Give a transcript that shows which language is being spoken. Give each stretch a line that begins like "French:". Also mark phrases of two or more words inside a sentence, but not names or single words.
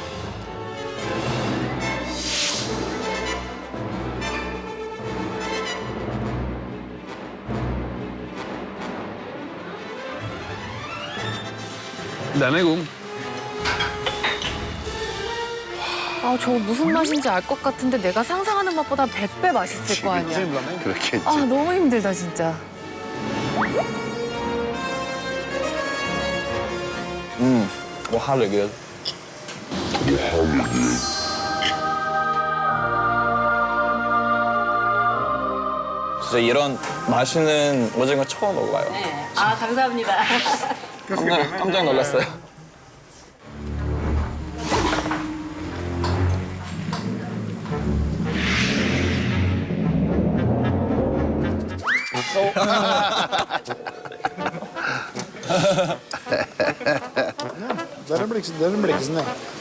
Norwegian: Den er god.
Korean: 아, 저거 무슨 맛인지 알 것 같은데 내가 상상하는 맛보다 100배 맛있을 거 아니야. 그렇겠지. 아, 너무 힘들다, 진짜.
Norwegian: Å, herregud.
Korean: 진짜 이런 맛있는 오징어 처음 먹어봐요. 네. 아, 감사합니다. 깜짝 놀랐어요.
Norwegian: Der er blikkesen, ja.